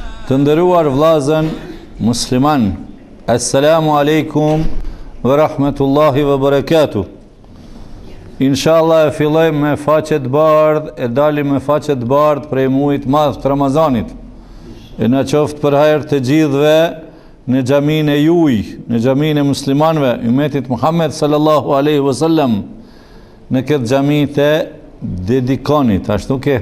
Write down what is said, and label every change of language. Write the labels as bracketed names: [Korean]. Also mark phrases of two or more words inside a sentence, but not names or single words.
[Albanian] Të nderuar vllazën musliman, [Arabic] السلام عليكم ورحمة الله وبركاته. [Albanian] Inshallah e fillojmë me faqe të bardhë, e dalim me faqe të bardhë prej muajit madh të Ramazanit. E na qoftë për hajër të gjithëve në xhaminë e juaj, në xhaminë e muslimanëve, ummetit Muhammed [Arabic] صلى الله عليه وسلم, [Albanian] në këtë xhami të dedikonit, ashtu ke.